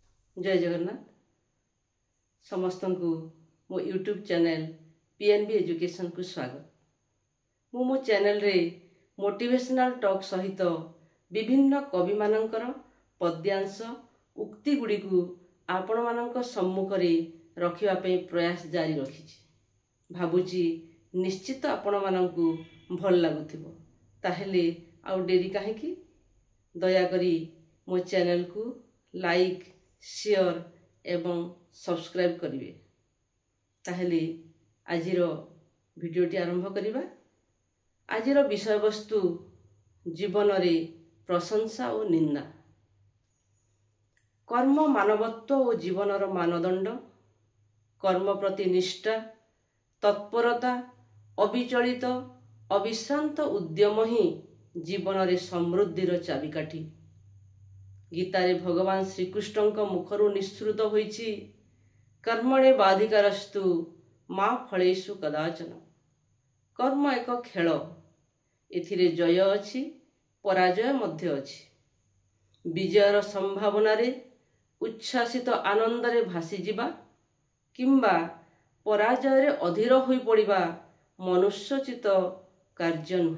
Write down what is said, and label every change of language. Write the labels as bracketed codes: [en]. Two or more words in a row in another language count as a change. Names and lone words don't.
[or] ଜୟ ଜଗନ୍ନାଥ ସମସ୍ତ କୁ ମୋ [en] YouTube channel [or] ପିଏନବି ଏଜୁକେସନ କୁ ସ୍ୱାଗତ। ମୋ ଚ୍ୟାନେଲ ରେ [en] motivational talk [or] ସହିତ ବିଭିନ୍ନ କବି ମାନଙ୍କର ପଦ୍ୟାଂଶ ଉକ୍ତି ଗୁଡ଼ି କୁ ଆପଣ ମାନଙ୍କ ସମ୍ମୁଖ ରେ ରଖିବା ପାଇଁ ପ୍ରୟାସ ଜାରି ରଖି। ଭାବୁଛି ନିଶ୍ଚିତ ଆପଣ ମାନଙ୍କୁ ଭଲ ଲାଗୁଥିବ। ତାହେଲେ ଆଉ ଡେରି କାହିଁକି ଦୟା କରି ମୋ ଚ୍ୟାନେଲ କୁ [en] like share [or] ଏବଂ ସବସ୍କ୍ରାଇବ କରିବେ। ତାହେଲେ ଆଜିର ଭିଡିଓଟି ଆରମ୍ଭ କରିବା। ଆଜିର ବିଷୟ ବସ୍ତୁ ଜୀବନ ରେ ପ୍ରଶଂସା ଓ ନିନ୍ଦା। କର୍ମ ମାନବତ୍ୱ ଓ ଜୀବନର ମାନଦଣ୍ଡ, କର୍ମ ପ୍ରତି ନିଷ୍ଠା, ତତ୍ପରତା, ଅବିଚଳିତ ଅବିଶ୍ରାନ୍ତ ଉଦ୍ୟମ ହିଁ ଜୀବନ ରେ ସମୃଦ୍ଧିର ଚାବିକାଠି। ଗୀତାରେ ଭଗବାନ ଶ୍ରୀକୃଷ୍ଣ ମୁଖରୁ ନିଃସୃତ ହୋଇଛି, [sa] कर्मणे बाधिकारस्तु मा फलेषु कदाचन। [or] କର୍ମ ଏକ ଖେଳ, ଏଥିରେ ଜୟ ଅଛି ପରାଜୟ ମଧ୍ୟ ଅଛି। ବିଜୟର ସମ୍ଭାବନା ରେ ଉଚ୍ଛ୍ୱାସିତ ଆନନ୍ଦ ରେ ଭାସି ଯିବା କିମ୍ବା ପରାଜୟ ରେ ଅଧୀର ହୋଇ ପଡ଼ିବା ମନୁଷ୍ୟୋଚିତ କାର୍ଯ୍ୟ ନୁହେଁ।